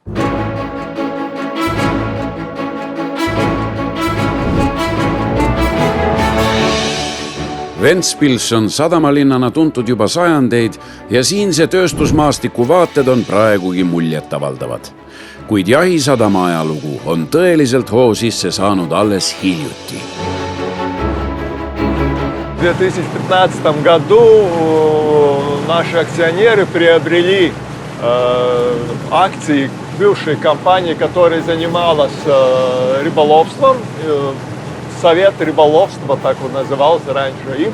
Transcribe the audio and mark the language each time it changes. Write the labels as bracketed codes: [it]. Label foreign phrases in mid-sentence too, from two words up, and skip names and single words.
[et] Ventspils on sadamalinnana tuntud juba sajandeid ja siinse tööstusmaastiku vaated on praegugi muljetavaldavad. Kuid jahisadama ajalugu on tõeliselt hoo sisse saanud alles hiljuti. [ru] В 2015 году наши акционеры приобрели акции бывшей компании, которая занималась рыболовством. Совет рыболовства, так вот назывался раньше им.